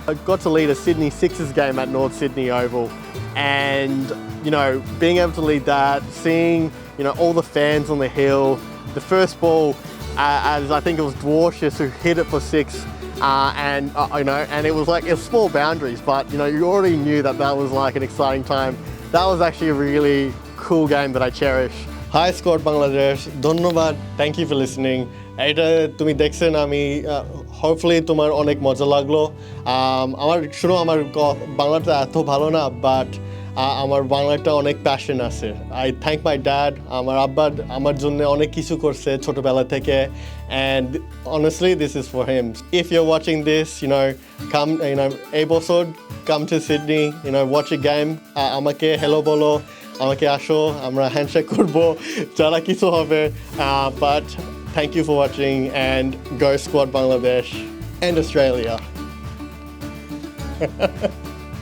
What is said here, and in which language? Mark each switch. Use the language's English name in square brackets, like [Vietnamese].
[English] I got to lead a Sydney Sixers game at North Sydney Oval, and you know, being able to lead that, seeing, you know, all the fans on the hill, the first ball, as I think it was Dwarshus who hit it for 6, you know, and it was like, it was small boundaries, but you know, you already knew that was like an exciting time. That was actually a really cool game that I cherish. Hi Squad Bangladesh, ধন্যবাদ, thank you for listening. [Bangla] এটা তুমি দেখছেন, আমি hopefully তোমার অনেক মজা লাগলো। আমার শুনো, আমার বাংলাটা এত ভালো না, বাট আমার বাংলাটা অনেক প্যাশন আছে। [English] I thank my dad, [Bangla] আমার আব্বা আমার জন্য অনেক কিছু করছে ছোটবেলা থেকে, [English] and honestly this is for him. If you're watching this, you know, come, you know, [Bangla] এই বছর [English] come to Sydney, you know, watch a game, [Bangla] আমাকে hello বলো, আমাকে আসো, আমরা হ্যান্ডশেক করবো, যারা কিছু হবে, [English] but thank you for watching, and go Squad Bangladesh and Australia.